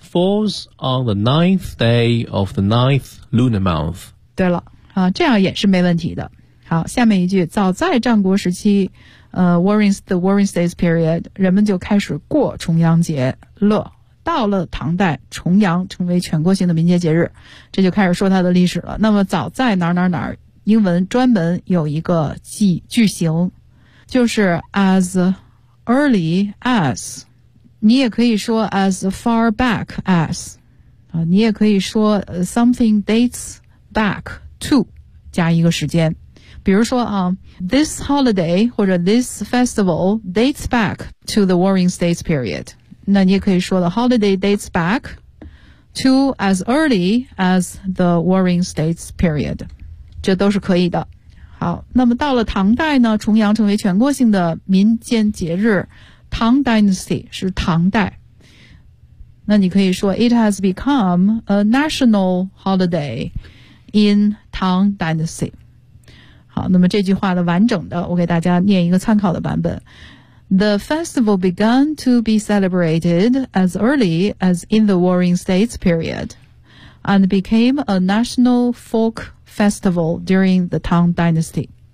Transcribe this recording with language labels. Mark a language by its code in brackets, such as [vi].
[en] Falls on the ninth day of the ninth lunar month. [zh] 对了，啊，这样也是没问题的。好，下面一句，早在战国时期，the Warring States period, 人们就开始过重阳节了。到了唐代，重阳成为全国性的民间节日，这就开始说它的历史了。那么早在哪儿哪儿哪儿，英文专门有一个句型，就是 [en] as early as, [zh] 你也可以说 [en] as far back as, [zh] 啊，你也可以说 [en] something dates back to, [zh] 加一个时间。 [en] 比如说啊 ,this holiday [zh] 或者 [en] this festival dates back to the Warring States period. 那你也可以说 the holiday dates back to as early as the Warring States period. [zh] 这都是可以的。好，那么到了唐代呢，重阳成为全国性的民间节日。 [en] 唐 dynasty [zh] 是唐代。 [en] 那你可以说 it has become a national holiday in Tang dynasty. [zh] 好，那么这句话的完整的我给大家念一个参考的版本。 [en] The festival began to be celebrated as early as in the Warring States period and became a national folk festival during the Tang Dynasty.